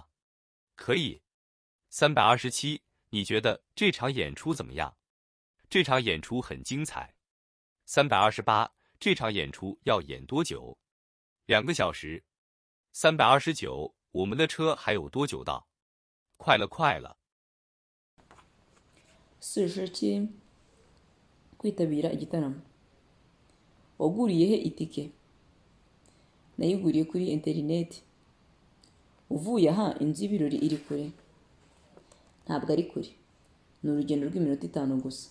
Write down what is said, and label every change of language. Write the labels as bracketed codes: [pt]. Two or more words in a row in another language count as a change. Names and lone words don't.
[zh] 可以。327，你觉得这场演出怎么样？这场演出很精彩。328，这场演出要演多久？2个小时。329，我们的车还有多久到？快了，快了。 47. [rw] kwitabira igitaramo. waguriye he itike? Nayiguriye kuri interineti. Uvuye aha inzu y'ibirori iri kure? Ntabwo ari kure, ni urugendo rw'iminota 5 gusa.